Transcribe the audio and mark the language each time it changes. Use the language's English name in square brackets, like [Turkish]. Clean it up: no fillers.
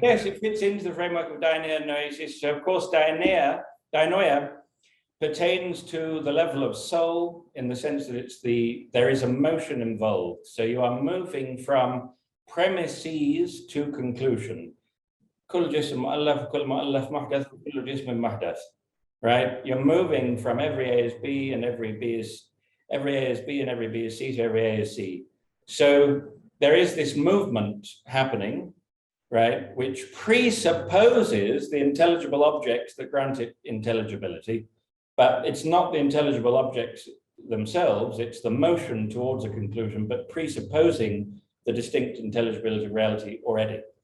[English] Yes, here? it fits into the framework of dianoia and noesis. So of course, dianoia pertains to the level of soul, in the sense that there is a motion involved. So you are moving from premises to conclusion. [Arabic] كل جسم مؤلف كل مؤلف محدث كل جسم محدث. [English] Right? You're moving from every A is B and every A is B and every B is C to every A is C. So there is this movement happening, right, which presupposes the intelligible objects that grant it intelligibility, but it's not the intelligible objects themselves, it's the motion towards a conclusion, but presupposing the distinct intelligibility of reality already.